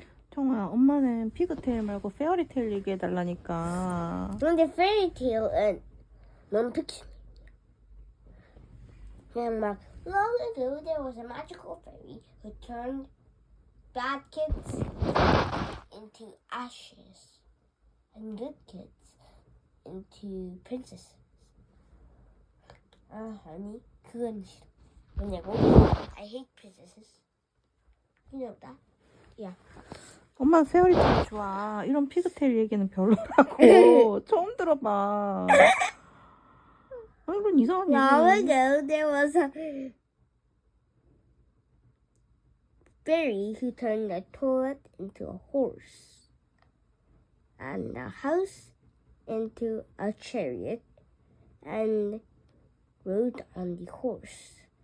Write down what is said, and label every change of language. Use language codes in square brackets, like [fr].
[ko] 정우야, 엄마는 피그테일 말고 페어리테일 얘기해달라니까. 그런데 [en] fairy tale은 non-fiction. [ko] 그냥 막 [en] long ago there was a magical fairy who turned bad kids into ashes and good kids into princesses. honey, [ko] 그건 싫어. 왜냐고? [en] I hate princesses. You know that? Yeah. [ko] 엄마는 페어리테일 좋아. 이런 피그테일 얘기는 별로라고. 처음 들어봐. 이런 이상한 [en] Long [ko] 얘기. [en] ago there was a fairy who turned a toilet into a horse and a house into a chariot and rode on the horse.